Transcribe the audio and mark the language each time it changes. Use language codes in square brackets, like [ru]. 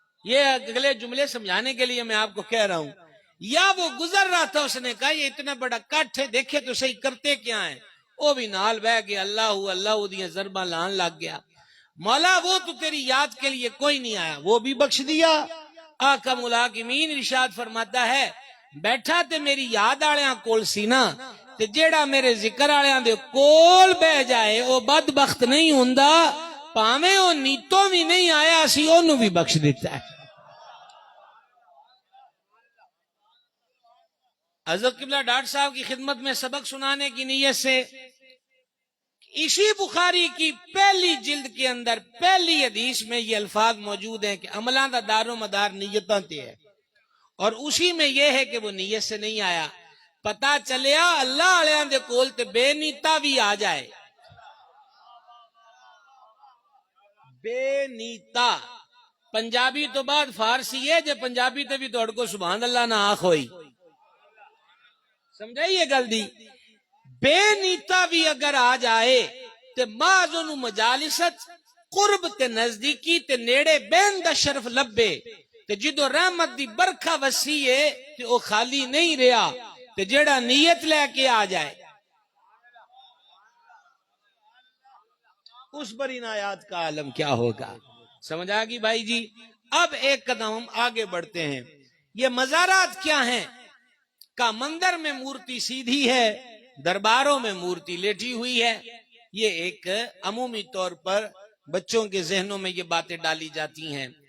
[ur] یہ اگلے جملے سمجھانے کے لیے میں آپ کو کہہ رہا ہوں، یا وہ گزر رہا تھا اس نے کہا یہ اتنا بڑا کٹ ہے دیکھے تو صحیح کرتے کیا ہیں، [pa] وہ بھی نال بہ گیا، اللہ دیاں ضرباں لان لگ گیا، [ur] مولا وہ تو تیری یاد کے لیے کوئی نہیں آیا، وہ بھی بخش دیا، [pa] آقا ملاکمین ارشاد فرماتا ہے بیٹھا تے میری یاد آلیاں کول سی نا تے جیڑا میرے ذکر آلیاں دے کول بہ جائے او بدبخت نہیں ہوندا پاویں او نیتوں بھی نہیں آیا اسی اونوں بھی بخش دیتا ہے. [ur] حضرت قبلہ ڈاکٹر صاحب کی خدمت میں سبق سنانے کی نیت سے اسی بخاری کی پہلی جلد کے اندر پہلی حدیث میں یہ الفاظ موجود ہیں کہ [pa] عملاں دا دار و مدار نیتاں تے ہے، [ur] اور اسی میں یہ ہے کہ وہ نیت سے نہیں آیا. [pa] پتا چلیا اللہ علیہ دے کول تے بے نیتا بھی آ جائے. بے نیتا پنجابی تو بعد فارسی ہے جے پنجابی تے بھی توڑ کو سبحان اللہ نہ آخ ہوئی. سمجھائیے گل دی بے نیتا بھی اگر آ جائے تے بعض انہوں مجالست قرب تے نزدیکی تے نیڑے بین دا شرف لبے تے جدو رحمت دی برکھا وسیع تے او خالی نہیں رہا تے جیڑا نیت لے کے آ جائے [ur] اس پر ان آیات کا عالم کیا ہوگا. [pa] سمجھ آگی بھائی جی. [ur] اب ایک قدم ہم آگے بڑھتے ہیں. یہ مزارات کیا ہیں؟ کا مندر میں مورتی سیدھی ہے، درباروں میں مورتی لیٹی ہوئی ہے. یہ ایک عمومی طور پر بچوں کے ذہنوں میں یہ باتیں ڈالی جاتی ہیں.